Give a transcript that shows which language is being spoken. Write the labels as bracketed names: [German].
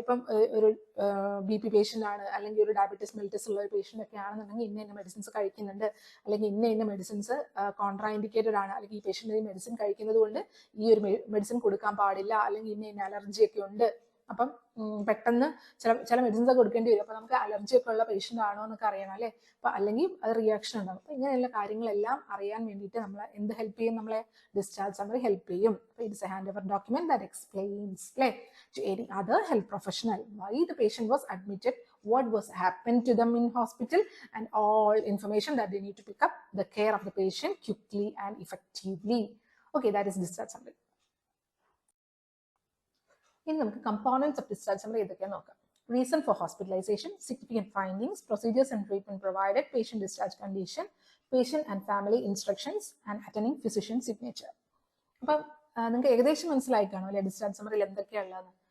[Malayalam] ഇപ്പം ഒരു BP patient ആണ്, അല്ലെങ്കിൽ ഒരു ഡയബറ്റീസ് മെലിറ്റസ് ഉള്ള ഒരു പേഷ്യന്റ് ഒക്കെ ആണെന്നുണ്ടെങ്കിൽ ഇന്ന മെഡിസിൻസ് കഴിക്കുന്നുണ്ട്, അല്ലെങ്കിൽ ഇന്ന മെഡിസിൻസ് കോൺട്രാ ഇൻഡിക്കേറ്റഡ് ആണ്, അല്ലെങ്കിൽ ഈ പേഷ്യന്റ് ഈ മെഡിസിൻ കഴിക്കുന്നത് കൊണ്ട് ഈ ഒരു മെഡിസിൻ കൊടുക്കാൻ പാടില്ല, അല്ലെങ്കിൽ ഇന്ന അലർജി ഒക്കെ ഉണ്ട്. അപ്പം പെട്ടെന്ന് ചില മെഡിസിൻസ് ഒക്കെ കൊടുക്കേണ്ടി വരും. അപ്പൊ നമുക്ക് അലർജി ഒക്കെ ഉള്ള പേഷ്യന്റ് ആണോ എന്നൊക്കെ അറിയണം അല്ലെ? അപ്പൊ അല്ലെങ്കിൽ അത് റിയാക്ഷൻ ഉണ്ടാകും. അപ്പൊ ഇങ്ങനെയുള്ള കാര്യങ്ങളെല്ലാം അറിയാൻ വേണ്ടിയിട്ട് നമ്മളെ എന്ത് ഹെൽപ്പ് ചെയ്യും? നമ്മളെ ഡിസ്ചാർജ് സമ്മറി ഹെൽപ്പ് ചെയ്യും. [English] It is a hand over document that explains അല്ലെ to any other health professional why the patient was admitted, what was happened to them in hospital, and all information that they need to pick up the care of the patient quickly and effectively. Okay, that is discharge summary. [Malayalam] ഇനി നമുക്ക് components of discharge summary ഏതൊക്കെയാണെന്ന് നോക്കാം. Reason for hospitalisation, significant findings, procedures and treatment provided, patient discharge condition, patient and family instructions and അറ്റൻഡിംഗ് physician signature. അപ്പം നിങ്ങൾക്ക് ഏകദേശം മനസ്സിലായി കാണും അല്ലെ ഡിസ്ചാർജ് സമ്മറിയിൽ എന്തൊക്കെയാണുള്ളത്.